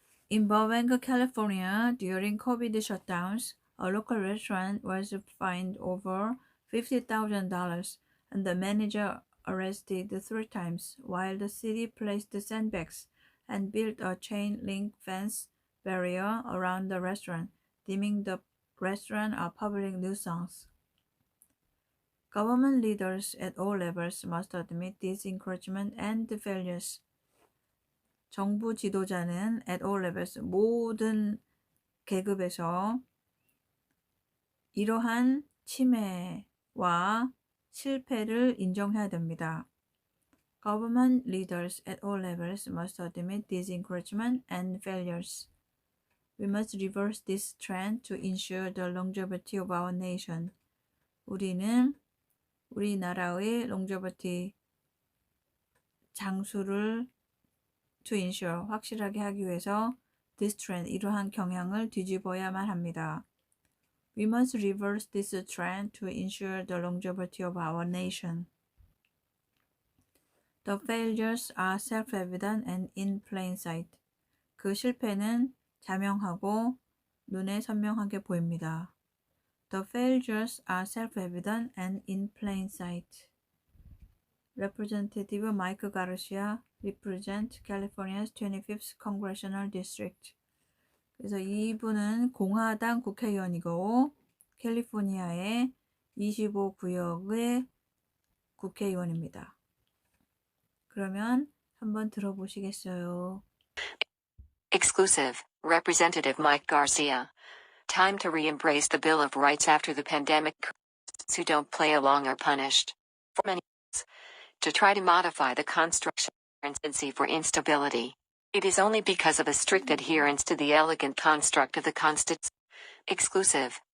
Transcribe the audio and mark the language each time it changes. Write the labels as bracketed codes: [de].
[en] In Burbank, California, during COVID shutdowns, a local restaurant was fined over $50,000 and the manager arrested 3 times while the city placed sandbags and built a chain link fence barrier around the restaurant, deeming the restaurant a public nuisance. Government leaders at all levels must admit these encroachment and failures. [ko] 정부 지도자는 [en] at all levels, [ko] 모든 계급에서 이러한 침해와 실패를 인정해야 됩니다. [en] Government leaders at all levels must admit these encroachment and failures. We must reverse this trend to ensure the longevity of our nation. [ko] 우리는 우리나라의 [en] longevity, [ko] 장수를 [en] to ensure, [ko] 확실하게 하기 위해서 [en] this trend, [ko] 이러한 경향을 뒤집어야만 합니다. [en] We must reverse this trend to ensure the longevity of our nation. The failures are self-evident and in plain sight. [ko] 그 실패는 자명하고 눈에 선명하게 보입니다. [en] The failures are self-evident and in plain sight. Representative Mike Garcia represent California's 25th Congressional District. [ko] 그래서 이분은 공화당 국회의원이고 캘리포니아의 25구역의 국회의원입니다. 그러면 한번 들어보시겠어요? [en] Exclusive, Representative Mike Garcia. Time to re-embrace the Bill of Rights after the pandemic. Who don't play along are punished. For many years, to try to modify the construction for instability. It is only because of a strict adherence to the elegant construct of the Constitution.